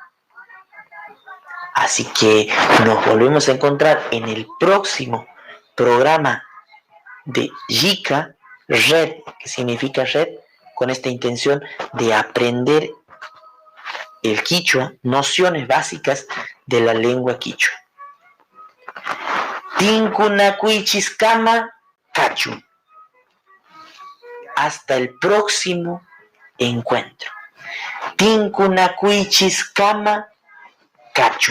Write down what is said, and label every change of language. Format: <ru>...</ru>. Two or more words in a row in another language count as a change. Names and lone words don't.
<es>Así que nos volvemos a encontrar en el próximo programa de Yika, red, que significa red, con esta intención de aprender el quichua, nociones básicas de la lengua quichua.</es> <qu>Tinkunakuichiskama Kachu.</qu> <es>Hasta el próximo encuentro.</es> <qu>Tinkunakuichiskama Kachu.</qu>